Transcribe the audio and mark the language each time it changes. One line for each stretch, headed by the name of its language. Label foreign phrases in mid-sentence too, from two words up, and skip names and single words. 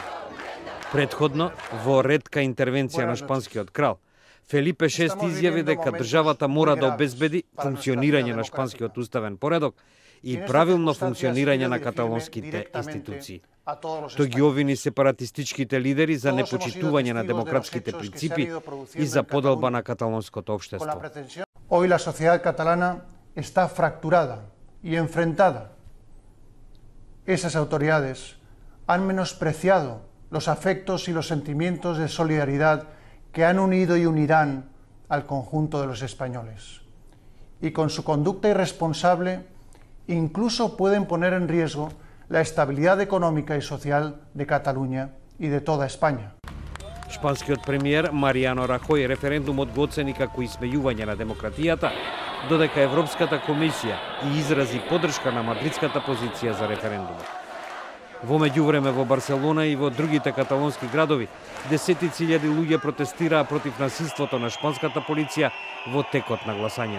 Macedonian: Предходно, во ретка интервенција на шпанскиот крал, Фелипе VI изјави дека државата мора да обезбеди функционирање на шпанскиот уставен поредок и правилно функционирање на каталонските институции. Тој ги обвини сепаратистичките лидери за непочитување на демократските принципи и за поделба на каталонското општество.
Spanish: Hoy la sociedad catalana está fracturada y enfrentada. Esas autoridades han menospreciado los afectos y los sentimientos de solidaridad que han unido y unirán al conjunto de los españoles. Y con su conducta irresponsable incluso pueden poner en riesgo la estabilidad económica y social de Cataluña y de toda España.
Macedonian: Шпанскиот премиер Маријано Рахој референдумот го оцени како исмејување на демократијата, додека Европската комисија и изрази поддршка на мадридската позиција за референдумот. Во меѓувреме во Барселона и во другите каталонски градови, десетици илјади луѓе протестираа против насилството на шпанската полиција во текот на гласањето.